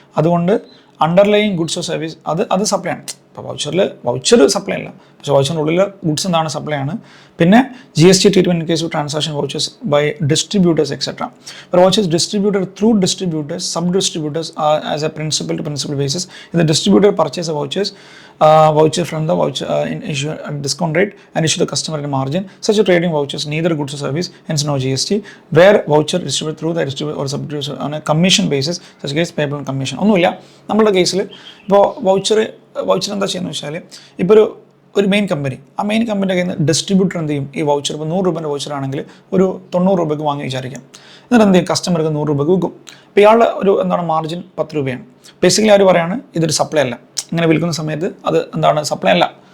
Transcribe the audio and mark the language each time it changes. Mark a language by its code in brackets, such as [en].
[ml] അതുകൊണ്ട് underlying goods or service അത് supply ആണ്. ഇപ്പോൾ വൗച്ചർ സപ്ലൈ അല്ല, പക്ഷേ വൗച്ചറിൻ്റെ ഉള്ളിൽ ഗുഡ്സ് എന്താണ്, സപ്ലൈ ആണ്. [en] പിന്നെ GST treatment in case of transaction vouchers by distributors etcetera. Vouchers distributed through distributors, sub distributors as a principal to principal basis. [ml] ഇത് [en] Distributor purchase voucher from the voucher in issue at discount rate and issue the customer at a margin. Such a trading vouchers neither goods or service, hence no GST. Where voucher distributed through the distributor or subdistributor on a commission basis, such case payable on commission. [ml] ഒന്നുമില്ല നമ്മളുടെ കേസിൽ. ഇപ്പോൾ voucher എന്താ ചെയ്യുന്നത് വെച്ചാൽ, ഇപ്പോൾ ഒരു main company, ആ മെയിൻ കമ്പനിയുടെ കയ്യിൽ നിന്ന് ഡിസ്ട്രിബ്യൂട്ടർ എന്ത് ചെയ്യും, ഈ വൗച്ചർ ഇപ്പോൾ 100 രൂപേൻ്റെ വൗച്ചർ ആണെങ്കിൽ ഒരു 90 രൂപയ്ക്ക് വാങ്ങി വിചാരിക്കാം. എന്നിട്ട് എന്ത് ചെയ്യും, കസ്റ്റമർക്ക് 100 രൂപയ്ക്ക് വിൽക്കും. അപ്പോൾ ഇയാളുടെ ഒരു എന്താണ് മാർജിൻ 10 രൂപയാണ്. ബേസിക്കലി അവർ പറയാണ് ഇതൊരു സപ്ലൈ അല്ല. ഇങ്ങനെ വിൽക്കുന്ന സമയത്ത് അത് എന്താണ്, സപ്ലൈ അല്ല.